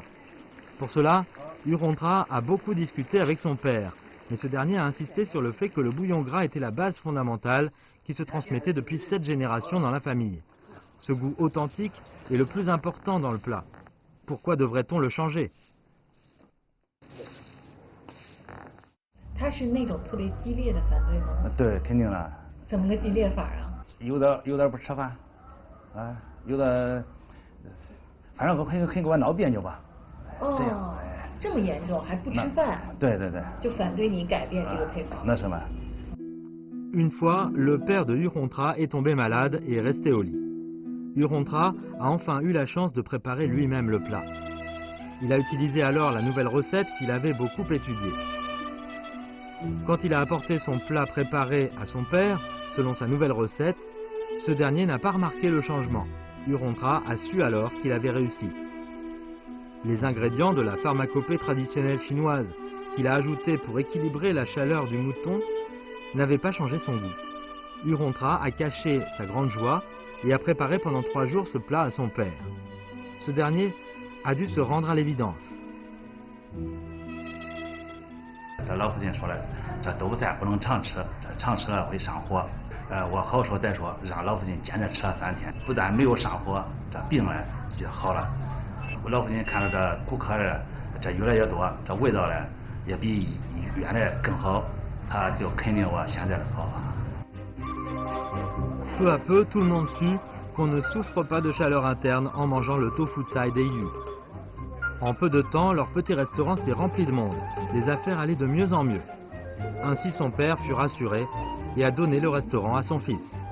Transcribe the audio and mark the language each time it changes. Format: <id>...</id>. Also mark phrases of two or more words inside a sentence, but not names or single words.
<fr>Pour cela, Yu Hongtra a beaucoup discuté avec son père, mais ce dernier a insisté sur le fait que le bouillon gras était la base fondamentale qui se transmettait depuis 7 générations dans la famille. Ce goût authentique est le plus important dans le plat. Pourquoi devrait-on le changer?</fr> <zh>他是那种特别激烈的反对吗？对，肯定了。怎么个激烈法啊？有的不吃饭，啊，有的，反正很给我闹别扭吧。哦，这样，这么严重，还不吃饭？对对对。就反对你改变这个配方。那是吗？</zh> <fr>Une fois, le père de Yu Hongtra est tombé malade et est resté au lit. Yu Hongtra a enfin eu la chance de préparer lui-même le plat. Il a utilisé alors la nouvelle recette qu'il avait beaucoup étudiée. Quand il a apporté son plat préparé à son père, selon sa nouvelle recette, ce dernier n'a pas remarqué le changement. Yu Hongtra a su alors qu'il avait réussi. Les ingrédients de la pharmacopée traditionnelle chinoise qu'il a ajoutés pour équilibrer la chaleur du mouton n'avaient pas changé son goût. Yu Hongtra a caché sa grande joie et a préparé pendant 3 jours ce plat à son père. Ce dernier a dû se rendre à l'évidence.</fr> <zh>这老父亲说了，这豆腐菜不能常吃，这常吃了会上火。我好说歹说，让老父亲坚持吃了3天，不但没有上火，这病呢就好了。我老父亲看到这顾客呢，这越来越多，这味道呢也比原来更好，他就肯定我现在的做法。</zh> <fr>Peu à peu, tout le monde sut qu'on ne souffre pas de chaleur interne en mangeant le tofu tsai des Yu. En peu de temps, leur petit restaurant s'est rempli de monde. Les affaires allaient de mieux en mieux. Ainsi, son père fut rassuré et a donné le restaurant à son fils.</fr>